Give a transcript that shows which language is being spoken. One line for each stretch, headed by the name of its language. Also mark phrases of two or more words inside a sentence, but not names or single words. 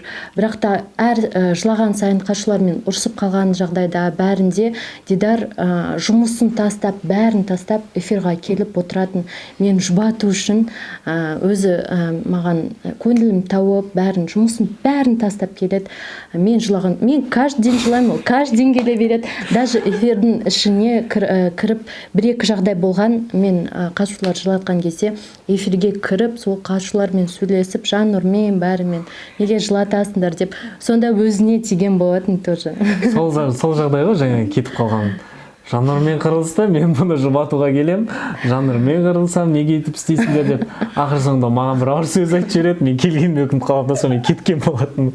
Kazakh: Бірақ та әр жылаған сайын қашулармен ұрсып қалған жағдайда бәрінде Дидар жұмысын тастап, бәрін тастап эфирға келіп отыратын. Мен жұбату үшін өзі маған көңілім тауып, жұмысын бәрін тастап келеді. Мен жылаған, мен
Russian: каждый день
Kazakh: жылаймын, ол
Russian: каждый день
Kazakh: келе береді. Даже эфирдің ішіне кіріп 1-2 жағдай болған, мен қатысушылар жылатқан кезде эфирге кіріп, сол қатысушылармен сөйлесіп, Жаннұрмен, бәрімен неге жылатасыңдар деп, сонда өзіне тиген болатын тоже. Сол жағдайға жаңа кетіп қалған. Жаннұрмен қырылыста, мен бұны жұбатуға келем, Жаннұрмен қырылсам, неге етіп істейсіңдер деп, ақыр соңында маған бір ауыр сөз айтып жібереді, мен келгенде өкініп қалғанда соң мен кеткен болатын.